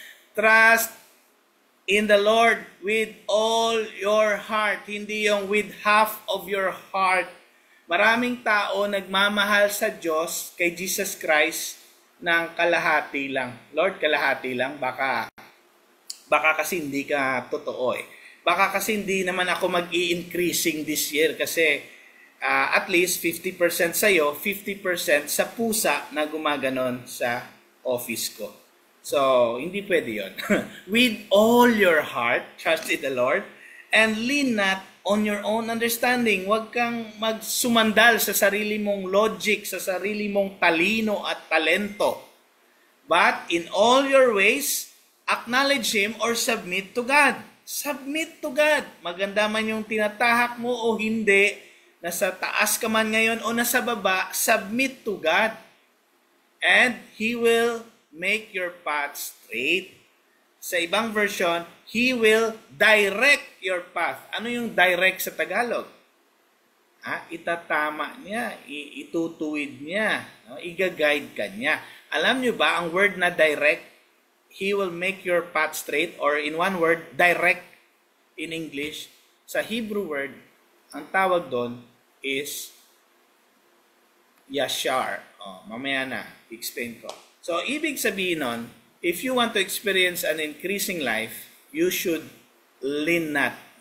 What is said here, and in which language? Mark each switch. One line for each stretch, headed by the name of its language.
English: Trust in the Lord with all your heart,
Filipino: hindi yung
English: with half of your heart.
Filipino: Maraming tao nagmamahal sa Diyos, kay Jesus Christ, ng kalahati lang. Lord, kalahati lang, baka kasi hindi ka totoo Baka kasi hindi naman ako mag-i-increasing
English: this year
Filipino: kasi at least 50% sa'yo, 50% sa pusa na gumaganon sa office ko. So, hindi pwede yun.
English: With all your heart, trust in the Lord, and lean not on your own understanding.
Filipino: Huwag kang magsumandal sa sarili mong logic, sa sarili mong talino at talento.
English: But in all your ways, acknowledge Him or submit to God. Submit to God.
Filipino: Maganda man yung tinatahak mo o hindi, nasa taas ka man ngayon o nasa baba,
English: submit to God. And He will make your path straight.
Filipino: Sa ibang version,
English: He will direct your path.
Filipino: Ano yung direct sa Tagalog? Itatama niya, itutuwid niya, i-guide ka niya. Alam niyo ba, ang word na
English: direct, He will make your path straight, or in one word, direct in English.
Filipino: Sa Hebrew word, ang tawag doon is yashar. Mamaya na, explain ko. So, ibig sabihin nun,
English: if you want to experience an increasing life, you should lean not.